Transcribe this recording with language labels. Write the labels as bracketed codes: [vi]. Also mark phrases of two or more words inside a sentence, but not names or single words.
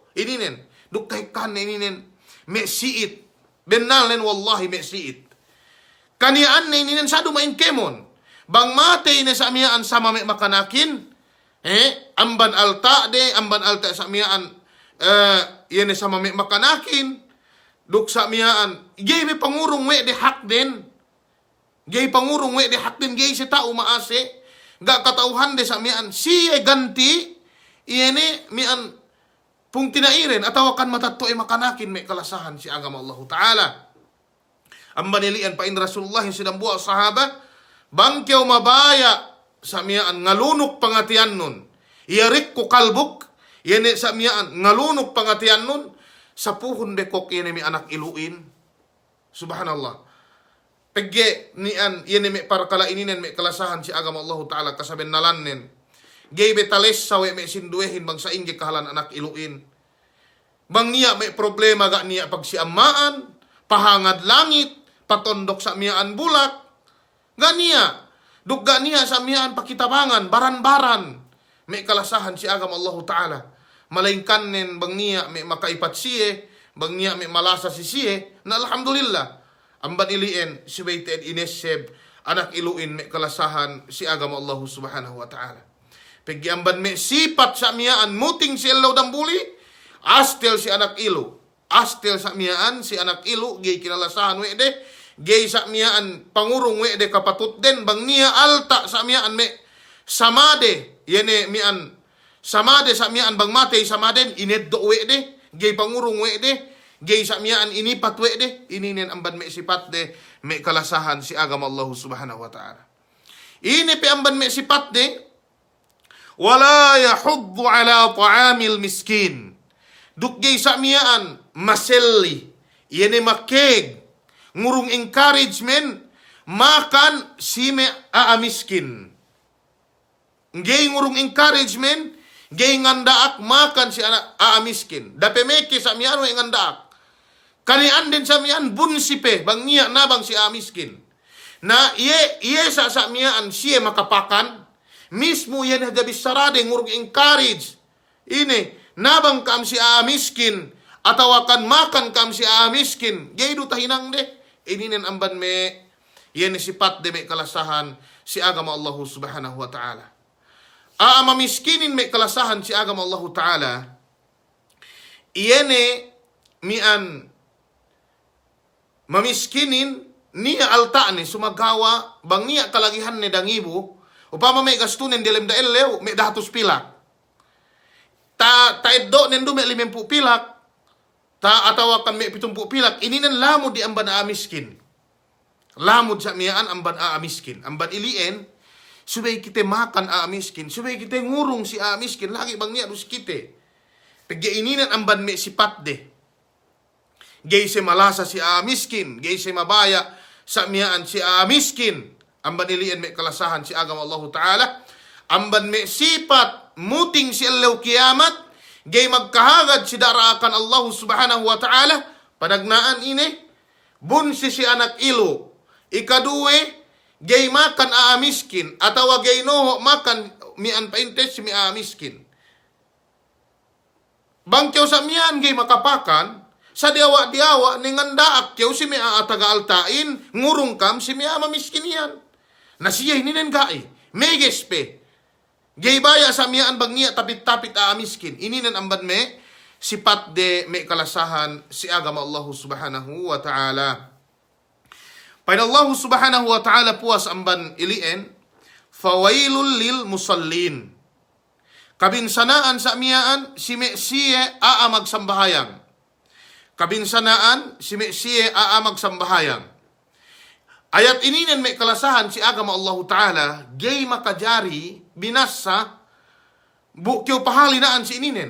[yka] Ininen, dukay kan ininen, me siit. Benalen wallahi me siit. Kaniaan na ininen sadu main kemon. Bang mate ina sa miyaan sama me makanakin. Amban alta sa miyaan, yene sama me makanakin. Duk sa miyaan, gay me pangurong we de hak din. Gay pangurong we de hak din, gay si tao maase. Ga katauhan de sa mian siya ganti iene mian pung tinairen ataw kan matatto ay makanakin may kalasahan si agama Allah Ta'ala. Ang manilian pa in Rasulullah yung sinambuha sahaba bangkyaw mabaya sa mian ngalunok pangatian nun iyarik ko kalbuk iene sa mian ngalunok pangatian nun sa puhon bekok iene mi anak iluin. Subhanallah. Pagge nian yene me para kala ininen me kalasahan si agama Allah Ta'ala kasaben nalannen. Gay betales sawe me sinduehin bang sa ingi kahalan anak iluin. Bang niya may problema ga niya pag si amaan, pahangad langit, patondok sa miyaan bulak. Ga niya, dugga niya sa miyaan pakitabangan, baran-baran. May kalasahan si agama Allah Ta'ala. Malaingkanen bang niya may makaipat siye, bang niya may malasa si siye, na alhamdulillah. Amban ilien si Baited Ineseb anak iluin me kalasahan si agama Allah [ar] سبحانه وتعالى. [yka] Pagi amban me sipat sa miyaan muting si Allah dambuli astel si anak ilu. Astel sa miyaan si anak ilu gay kinalasahan we de gay sa miyaan pangurong we de kapatut den bang niya alta sa miyaan me samade yene miyaan samade sa miyaan bang mate samaden ineddo we de gay pangurong we de gay sa miyaan inipat we de ininen amban me sipat de me kalasahan si agama Allah [ar] سبحانه وتعالى. [yka] Ini pe amban me sipat de [ar] ولا يحض على طعام المسكين. [yka] Duk gay sa miyaan maselli yene makeg ngurung encouragement makan si me miskin. Gay ngurung encouragement gay ngandaak makan si anak miskin. Dape meke sa miyaan we ngandaak. Kanian din sa miyaan bunsipe bang niya na bang si miskin. Na iye sa miyaan siya makapakan mismo yan hagabis sarade ngurug encourage. Ini nabang kam si miskin atawakan makan kam si miskin. Gaydo tahinang de ininen amban me yan sipat de me kalasahan si agama Allah [ar] سبحانه وتعالى. [yka] Mamiskinin me kalasahan si agama Allah ta'ala. Iyene mian mamiskinin niya alta ni sumagawa bang niya kalagihan ni dangibo upama may gastunin dilem dael lew may dahatos pila taeddo nendo me 50 pilak, atawakan me 70 pilak, ininan lamod di amban miskin. Lamod sa miyaan amban miskin. Amban ilien, subay kita makan miskin, subay kita ngurung si miskin, lagi bang niya dus kita. Pagya ininan amban me sipat de. Gay se malasa si miskin, gay se mabaya sa miyaan si miskin. Amban ilien me kalasahan si agama Allah Ta'ala. Amban me sipat, muting si Allah kiamat, gay magkahagad si daraakan Allah [ar] سبحانه وتعالى, [yka] panagnaan ini, bunsi si anak ilo, ikaduwe, gay makan miskin, atawa gay noho makan mian paintes si miskin. Bangkyaw sa mian gay makapakan, sa diawa-diawa, ningandaak kyaw si mia taga-altain, ngurung kam si mia mamiskin yan. Nasiya hininen gai, megespe. Gay baya sa miyaan bang niya tapit-tapit miskin. Ininan amban me, sipat de me kalasahan si agama Allah [ar] سبحانه وتعالى. [yka] Pada Allah [ar] سبحانه وتعالى [yka] puas amban ilien, [ar] فويل للمصلين. [yka] Kabinsanaan sa miyaan, si me siye magsambahayang. Kabinsanaan, si me siye magsambahayang. Ayat ininan may kalasahan si agama Allah Ta'ala, gay makajari, binasa, bukyo pahali naan si ininen.